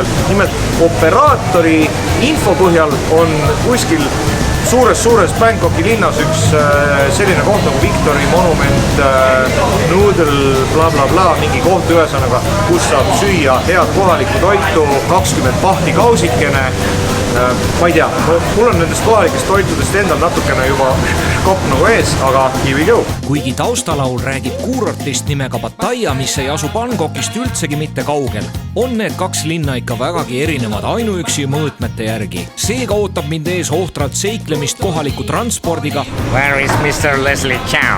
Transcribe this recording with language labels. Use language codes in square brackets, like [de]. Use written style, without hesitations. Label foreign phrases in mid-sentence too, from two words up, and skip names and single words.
[et] Nimelt operaatori info põhjal on kuskil suures Bangkoki linnas üks selline koht nagu Victory Monument, Noodle, bla, mingi koht ühesõnaga, kus saab süüa head kohalikku toitu, 20 pahti kausikene. Ma ei tea, mul on nendest kohalikest toitudest endal natukene juba kopp nagu ees, aga [en] here we go. [et] Kuigi taustalaul räägib kuurortist nimega Pattaya, mis ei asu Bangkokist üldsegi mitte kaugel, on need kaks linna ikka vägagi erinevad ainuüksi mõõtmete järgi. Seega ootab mind ees ohtralt seiklemist kohaliku transpordiga, [en] Where is Mr. Leslie Chow?